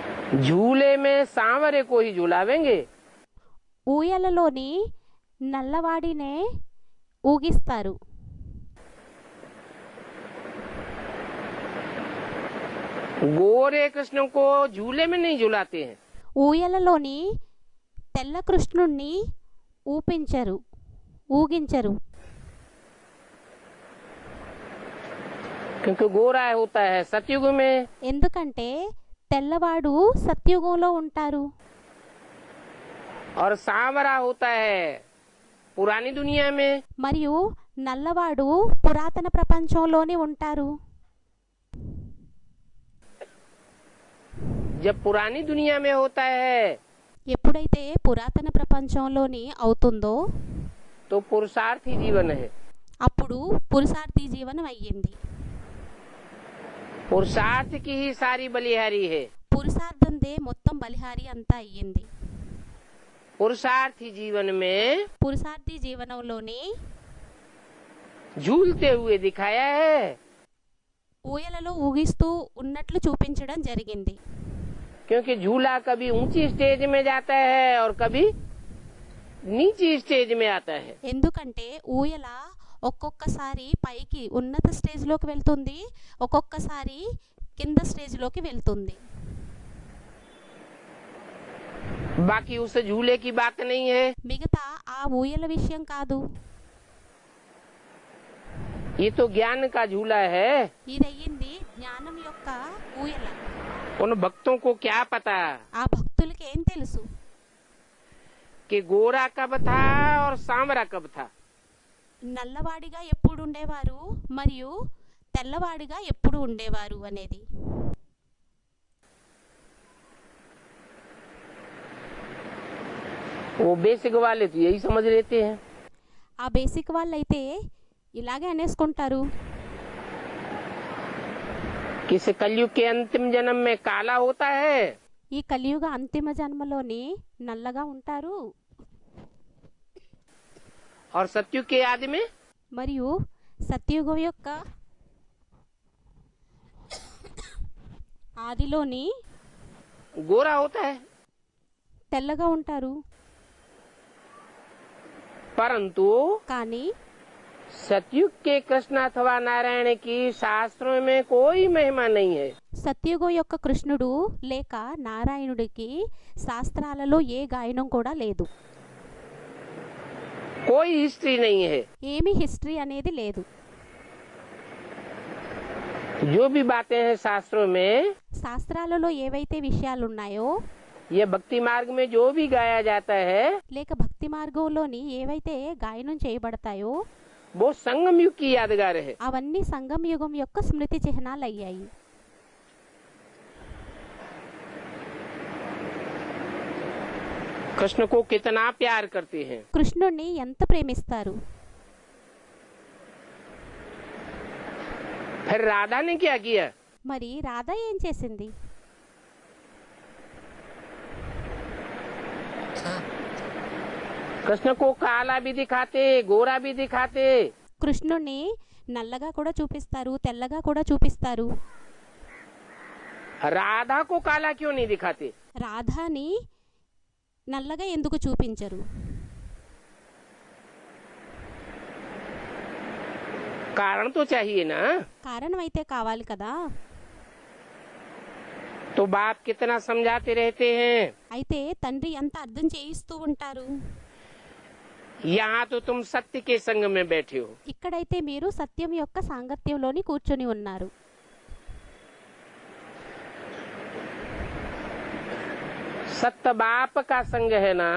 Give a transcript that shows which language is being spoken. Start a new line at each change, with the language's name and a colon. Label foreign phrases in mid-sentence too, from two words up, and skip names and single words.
Hindi: झूले में सांवरे को ही झुलावेंगे,
Telugu: ఊయలలోని నల్లవాడినే ఊగిస్తారు,
Hindi: गोरे कृष्ण को झूले में नहीं झुलाते हैं।
Telugu: ఊయలలోని తెల్ల కృష్ణుణ్ణి ఊగించరు,
Hindi: क्योंकि गोरा होता है सतयुग में,
Telugu: ఎందుకంటే తెల్లవాడు సత్యుగంలో ఉంటారు,
Hindi: और सांवरा होता है पुरानी दुनिया में।
Telugu: మరియు నల్లవాడు పురాతన ప్రపంచంలోనే ఉంటారు.
Hindi: जब पुरानी दुनिया में होता है
Telugu: ఎప్పుడైతే పురాతన ప్రపంచంలోని అవుతుందో
Hindi: तो पुरुषार्थी जीवन है।
Telugu: అప్పుడు పురుషార్థి జీవనం అయ్యింది.
Hindi: पुरुषार्थ की ही सारी बलिहारी है।
Telugu: పురుషార్థందే మొత్తం బలిహారి అంతా అయ్యింది.
Hindi: पुरुषार्थी जीवन में
Telugu: పురుషార్థి జీవనంలోని
Hindi: झूलते हुए दिखाया है,
Telugu: ఊయలలో ఊగిస్తూ ఉన్నట్లు చూపించడం జరిగింది.
Hindi: क्योंकि झूला कभी ऊंची स्टेज में जाता है और कभी नीची स्टेज में आता है।
Telugu: ఎందుకంటే ఊయల ఒక్కొక్కసారి పైకి ఉన్నత స్టేజ్లోకి వెళ్తుంది, ఒక్కొక్కసారి కింద స్టేజ్లోకి వెళ్తుంది.
Hindi: बाकी उस झूले की बात नहीं है।
Telugu: మిగతా ఆ ఊయల విషయం కాదు,
Hindi: ये तो ज्ञान का झूला है।
Telugu: ఇదయ్యింది జ్ఞానం యొక్క ఊయల.
Hindi: उन भक्तों को क्या पता
Telugu: ఆ భక్తులకి ఏం తెలుసు
Hindi: कि गोरा कब था और सांवरा कब था।
Telugu: నల్లవాడిగా ఎప్పుడు ఉండేవారు మరియు తెల్లవాడిగా ఎప్పుడు ఉండేవారు అనేది.
Hindi: वो बेसिक वाले तो यही समझ लेते हैं।
Telugu: ఆ బేసిక్ వాళ్ళైతే ఇలాగే అనేసుకుంటారు,
Hindi: कि इस कलयुग के अंतिम जन्म में काला होता है
Telugu: ఈ కలియుగ అంతిమ జన్మలోని నల్లగా ఉంటారు
Hindi: और सतयुग के आदि में
Telugu: మరియు సత్యుగం యొక్క ఆదిలోని
Hindi: गोरा होता है।
Telugu: తెల్లగా ఉంటారు.
Hindi: परंतु
Telugu: కానీ
Hindi: सतयुग के कृष्ण अथवा नारायण की शास्त्रों में कोई महिमा नहीं है।
Telugu: సత్యుగం యొక్క కృష్ణుడు లేక నారాయణుడికి శాస్త్రాలలో ఏ గాయనం కూడా లేదు,
Hindi: कोई हिस्ट्री नहीं है।
Telugu: ఏమీ హిస్టరీ అనేది లేదు.
Hindi: जो भी बातें हैं शास्त्रों में,
Telugu: శాస్త్రాలలో ఏవైతే విషయాలు ఉన్నాయో
Hindi: ये भक्ति मार्ग में जो भी गाया जाता है
Telugu: లేక భక్తి మార్గంలోని ఏవైతే గాయనం చేయబడతాయో
Hindi: वो संगम युग की यादगार है।
Telugu: అవన్నీ సంగం యుగం యొక్క స్మృతి చిహ్నాలు అయ్యాయి.
Hindi: कृष्ण को कितना प्यार करते हैं।
Telugu: కృష్ణుణ్ణి ఎంత ప్రేమిస్తారు.
Hindi: फिर राधा ने क्या किया?
Telugu: మరి రాధ ఏం చేసింది?
Hindi: कृष्ण को काला भी दिखाते, गोरा भी दिखाते,
Telugu: కృష్ణుణ్ణి నల్లగా కూడా చూపిస్తారు, తెల్లగా కూడా చూపిస్తారు.
Hindi: राधा को काला क्यों नहीं दिखाते?
Telugu: రాధాని నల్లగా ఎందుకు చూపించరు?
Hindi: कारण तो चाहिए ना।
Telugu: కారణం అయితే కావాలి కదా.
Hindi: तो बाप कितना समझाते रहते हैं,
Telugu: అయితే తండ్రి ఎంత అర్థం చేయిస్తూ ఉంటారు.
Hindi: यहाँ तो तुम सत्य के संग में बैठे हो।
Telugu: ఇక్కడైతే మీరు సత్యం యొక్క సాంగత్యంలోని కూర్చొని ఉన్నారు.
Hindi: सत्य बाप का संग है ना।